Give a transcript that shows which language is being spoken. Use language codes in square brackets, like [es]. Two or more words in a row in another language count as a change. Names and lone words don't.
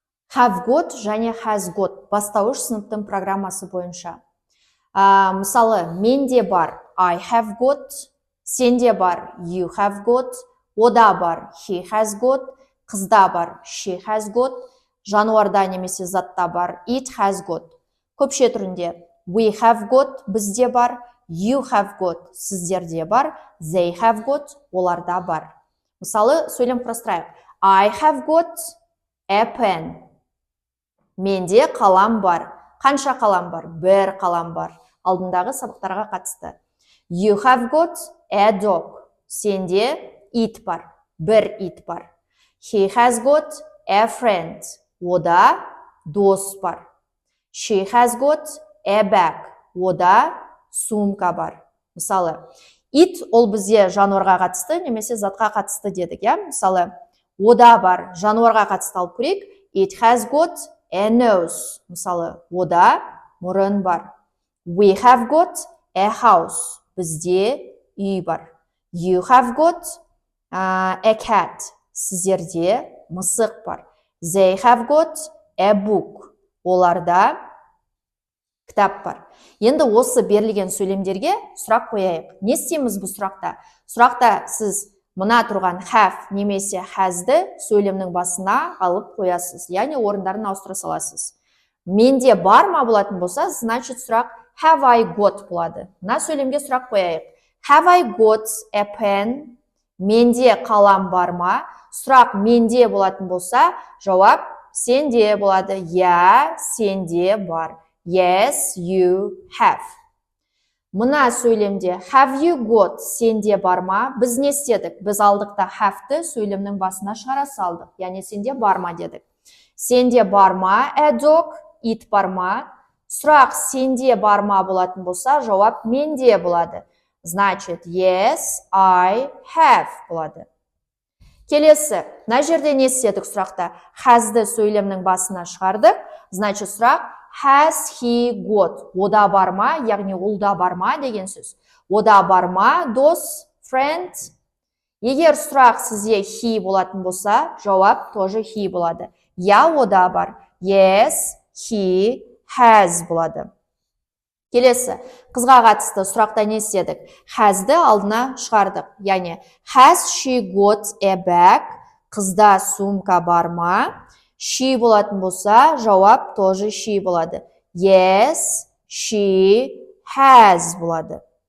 [en] Have got [kk] және [en] has got [kk] бастауыш сыныптың программасы бойынша. Мысалы, менде бар [en] I have got, [kk] сенде бар [en] you have got, [kk] ода бар [en] he has got, [kk] қызда бар [en] she has got, [kk] жануарда немесе затта бар [en] it has got. Көпше түрінде we have got [kk] бізде бар, [en] you have got [kk] сіздерде бар, [en] they have got [kk] оларда бар. Мысалы, сөйлем құрастырайық. [en] I have got a pen. [kk] Менде қалам бар. Қанша қалам бар? Бір қалам бар. Алдындағы сабақтарға қатысты. [en] You have got a dog. [kk] Сенде ит бар. Бір ит бар. [en] He has got a friend. [kk] Ода дос бар. [en] She has got a bag. [kk] Ода сумка бар. Мысалы, ит ол бізде жануарға қатысты, немесе затқа қатысты дедік, я? Мысалы, ода бар, жануарға қатысты алып көрейік. [en] It has got a nose. [kk] Мысалы, ода мұрын бар. [en] We have got a house. [kk] Бізде үй бар. [en] You have got a cat. [kk] Сіздерде мысық бар. [en] They have got a book. [kk] Оларда кітап бар. Енді осы берілген сөйлемдерге сұрақ қояйық. Не істейміз бұл сұрақта? Сұрақта сіз мына тұрған have немесе has'ді сөйлемнің басына алып қоясыз. Яғни орындарын ауыстыра саласыз. Менде бар ма болатын болса, значит сұрақ [en] have I got [kk] болады. Мына сөйлемге сұрақ қояйық. [en] Have I got a pen? [kk] Менде қалам бар ма? Сұрақ менде болатын болса, жауап сенде болады. Я, сенде бар. [en] Yes, you have. [kk] Мына сөйлемде [en] have you got [kk] сенде бар ма? Біз не істедік? Біз алдықта have-ті сөйлемнің басына шығара салдық. Яғни сенде бар ма дедік. Сенде бар ма? [en] A dog, [kk] ит бар ма? Сұрақ сенде бар ма болатын болса, жауап менде болады. Значит, [en] yes, I have болады. [kk] Келесі, мына жерде не істедік сұрақта? Has'ді сөйлемнің басына шығардық. Значит, сұрақ [en] has he got? [kk] Ода бар ма? Яғни олда бар ма деген сөз. Ода бар ма? Дос, friend. Егер сұрақ сізде he болатын болса, жауап тоже he болады. Я ода бар. [en] Yes, he has болады. [kk] Келесі, қызға қатысты сұрақта не істедік? Has'ді алдына шығардық. Яғни [en] has she got a bag? [kk] Қызда сумка бар ма? She болатын болса, жауап тоже she болады. [en] Yes, she has болады.